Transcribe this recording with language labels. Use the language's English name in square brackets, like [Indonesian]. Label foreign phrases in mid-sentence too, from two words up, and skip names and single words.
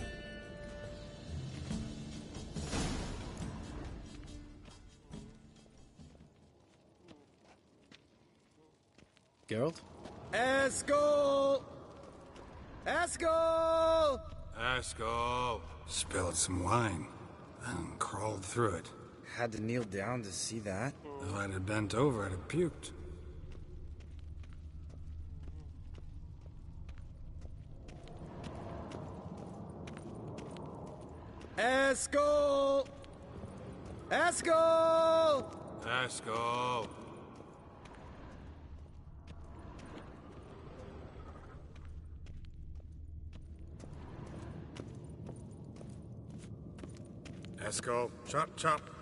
[English] Geralt? Eskel! Eskel! Eskel! Spilled some wine, then crawled through it. Had to kneel down to see that. If I'd have bent over, I'd have puked. Eskel! Eskel! Eskel! Eskel, chop, chop.